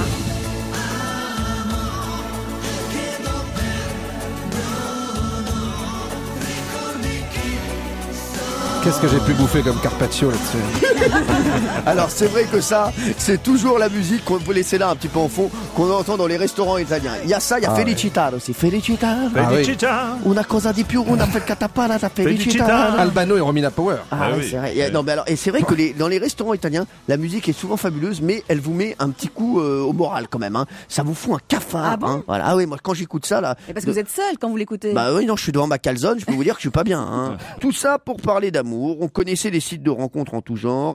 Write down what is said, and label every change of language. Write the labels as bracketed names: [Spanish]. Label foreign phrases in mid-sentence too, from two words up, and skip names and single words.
[French] Qu'est-ce que j'ai pu bouffer comme carpaccio là-dessus? Alors c'est vrai que ça, c'est toujours la musique qu'on peut laisser là un petit peu en fond, qu'on entend dans les restaurants italiens. Il y a ça, il y a Felicità aussi. Felicità. Felicità. [Italian] Una cosa di più, una fetta parata, Felicità. [French] Albano et Romina Power. Oui. C'est vrai. Non, mais alors, et c'est vrai que dans les restaurants italiens, la musique est souvent fabuleuse, mais elle vous met un petit coup au moral quand même. Hein. Ça vous fout un cafard. Ah bon hein. Voilà. Ah oui, moi quand j'écoute ça là. Et parce que vous êtes seul quand vous l'écoutez. Bah oui, non, je suis devant ma calzone, je peux vous dire que je suis pas bien. Hein. Tout ça pour parler d'amour. On connaissait les sites de rencontres en tout genre.